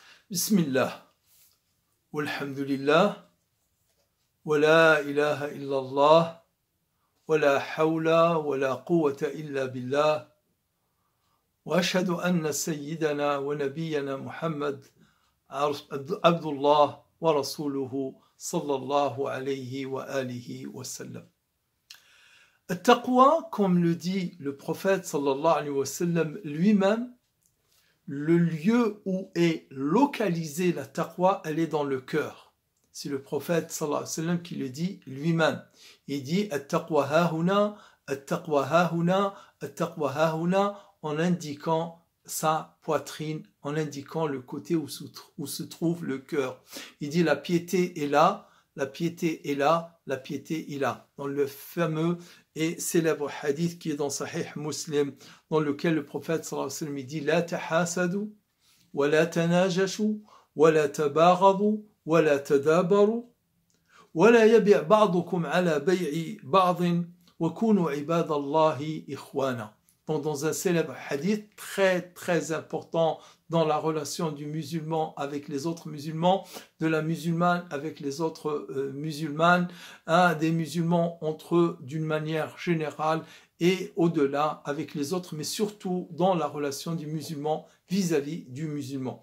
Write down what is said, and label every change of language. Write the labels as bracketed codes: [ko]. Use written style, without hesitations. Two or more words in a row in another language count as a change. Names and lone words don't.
[ar] بسم الله والحمد لله ولا إله إلا الله ولا حول ولا قوة إلا بالله وأشهد أن سيدنا ونبينا محمد عبد الله ورسوله صلى الله عليه وآله وسلم. At-taqwa, [fr] comme le dit le prophète [ar] صلى الله عليه وسلم [fr] lui-même, le lieu où est localisée la taqwa, elle est dans le cœur. C'est le prophète [ar] صلى الله عليه وسلم [fr] qui le dit lui-même. Il dit [ar] التقوى هاهنا التقوى هاهنا التقوى هاهنا, [fr] en indiquant sa poitrine, en indiquant le côté où se trouve le cœur. Il dit la piété est là, la piété est là, la piété est là. Dans le fameux et célèbre hadith qui est dans Sahih Muslim, dans lequel le prophète [ar] صلى الله عليه وسلم [fr] dit [ar] لا تحاسدوا ولا تناجشوا ولا تباغضوا ولا تدابروا ولا يبع بعضكم على بيع بعض وكونوا عباد الله إخوانا. [fr] Donc, dans un célèbre hadith très important dans la relation du musulman avec les autres musulmans, de la musulmane avec les autres musulmanes, des musulmans entre eux d'une manière générale et au-delà avec les autres, mais surtout dans la relation du musulman vis-à-vis du musulman.